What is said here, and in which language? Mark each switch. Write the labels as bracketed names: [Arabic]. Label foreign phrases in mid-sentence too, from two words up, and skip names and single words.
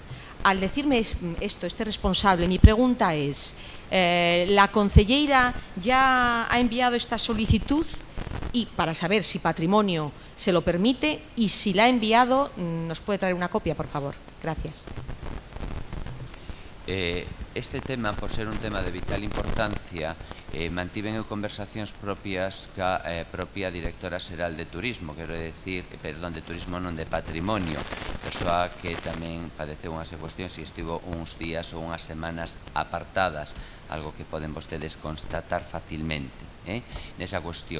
[Spanish] Al decirme esto, este responsable, mi pregunta es, ¿la concelleira ya ha enviado esta solicitud? Y para saber si Patrimonio se lo permite, y si la ha enviado, ¿nos puede traer una copia, por favor? Gracias. [Galician] Este tema, por ser un tema de vital importancia, mantiven conversacións propias ca propia directora xeral de turismo, quero decir, perdón, de turismo non de patrimonio, persoa que tamén padeceu unhas cuestións e estivo uns días ou unhas semanas apartadas, algo que poden vostedes constatar facilmente nesa cuestión.